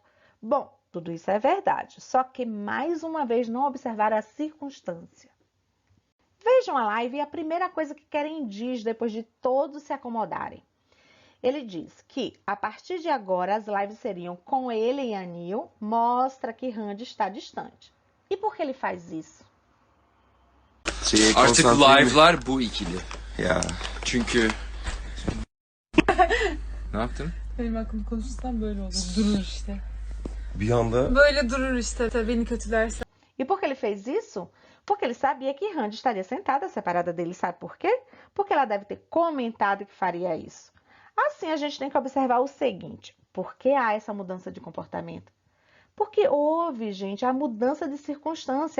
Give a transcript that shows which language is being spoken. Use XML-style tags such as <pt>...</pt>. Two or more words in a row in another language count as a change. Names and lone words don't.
<pt>Bom, tudo isso é verdade, só que mais uma vez não observaram a circunstância. Vejam a live e a primeira coisa que Kerem diz depois de todos se acomodarem. Ele diz que, a partir de agora, as lives seriam com ele e a Neil, mostra que Randy está distante. E por que ele faz isso?</pt> <tr>Artık live'lar bu ikili. Ya Çünkü... Ne yaptın? Benim aklım konuşsam böyle olur. Durur işte. bir anda Böyle durur işte. Beni kötülerse.</tr> <pt>E por que ele fez isso? Porque ele sabia que Randy estaria sentada, separada dele. Sabe por quê? Porque ela deve ter comentado que faria isso. Assim, a gente tem que observar o seguinte. Por que há essa mudança de comportamento? Porque houve, gente, a mudança de circunstância.</pt>